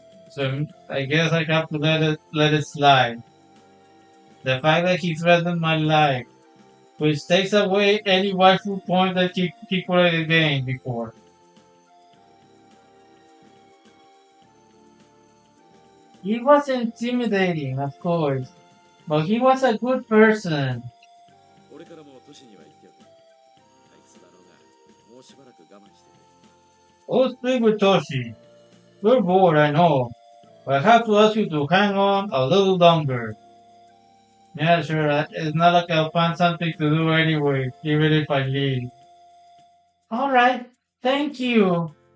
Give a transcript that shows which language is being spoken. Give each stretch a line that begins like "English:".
English: So I guess I have to let it slide. The fact that he threatened my life, which takes away any waifu point that he could have gained before. He was intimidating, of course, but he was a good person.
Japanese: 俺からも都市には行っておく。退屈だろうが、もうしばらく我慢してくれ。
English: Oh, speak with Toshi. We're bored, I know, but I have to ask you to hang on a little longer. Yeah, sure, it's not like I'll find something to do anyway, even if I leave. Alright, thank you.